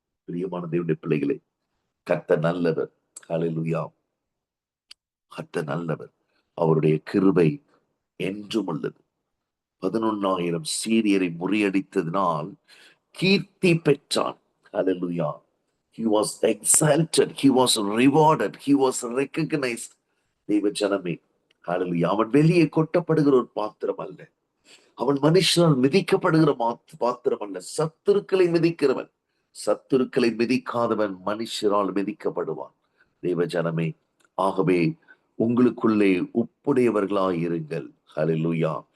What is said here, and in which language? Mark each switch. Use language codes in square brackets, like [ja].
[ta] பிரியமான தேவனுடைய பிள்ளைகளே, கர்த்தர் நல்லவர். ஹalleluya. கர்த்தர் நல்லவர், அவருடைய கிருபை என்றும் உள்ளது. 11,000 சீரியரை முறியடித்ததினால் கீர்த்தி பெற்றான். ஹalleluya. [en] He was exalted, he was rewarded, he was recognized. [ta] தேவ ஜனமே, ஹalleluya, அவன் வெளியே கொட்டப்படுகிற ஒரு பாத்திரம் அல்ல. அவன் மனுஷனால் மிதிக்கப்படுகிற பாத்திரம் அல்ல. சத்துருக்களை மிதிக்கிறவன். சத்துருக்களை மிதிக்காதவன் மனுஷரால் மிதிக்கப்படுவான். தேவ ஜனமே, ஆகவே உங்களுக்குள்ளே உப்புடையவர்களாய் இருங்கள். ஹalleluya.